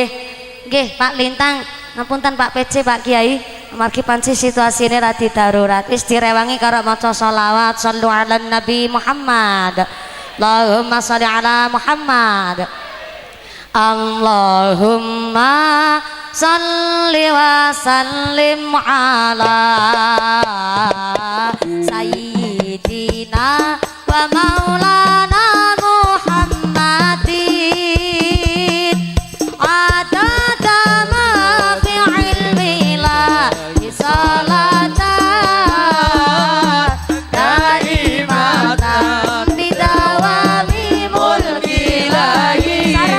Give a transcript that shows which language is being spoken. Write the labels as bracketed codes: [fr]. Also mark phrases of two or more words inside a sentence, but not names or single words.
[jv] Nggih Pak Lintang, ngapunten Pak PC, Pak Kiai, amargi panci situasine radi darurat. Wis direwangi karo maca selawat [ar] صلوا على النبي محمد. اللهم صل على محمد. اللهم صل وسلم على سيدنا ومولانا محمد عدد ما في علم الله صلاة دائمة بدوام ملك الله.